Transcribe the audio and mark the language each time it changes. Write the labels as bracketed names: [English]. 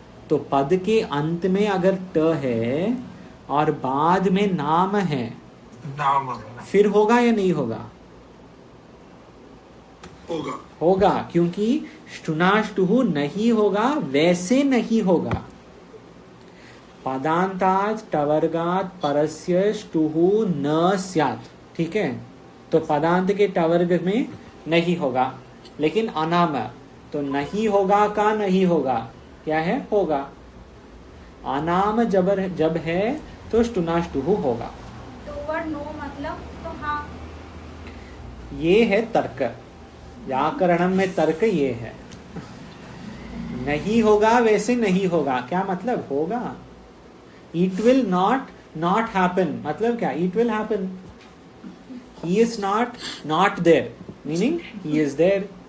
[Hindi] तो पद के अंत में अगर ट है और बाद में नाम है, नाम फिर होगा या नहीं होगा? होगा. होगा, क्योंकि ष्टुनाष्टुः नहीं होगा, वैसे नहीं होगा. [Sanskrit] पदांतात् टवर्गात् परस्य ष्टुः न स्यात्. [Hindi] ठीक है, तो पदांत के टवर्ग में नहीं होगा, लेकिन अनाम तो नहीं होगा का नहीं होगा, क्या है? होगा. अनाम जब है तो ष्टुनाष्टुः होगा. तो वर्ड नो मतलब तो हाँ. ये है तर्क. व्याकरणम में तर्क ये है. नहीं होगा वैसे नहीं होगा, क्या मतलब? होगा. [English] It will not happen, [Hindi] मतलब क्या? [English] It will happen. He is not there, meaning he is there.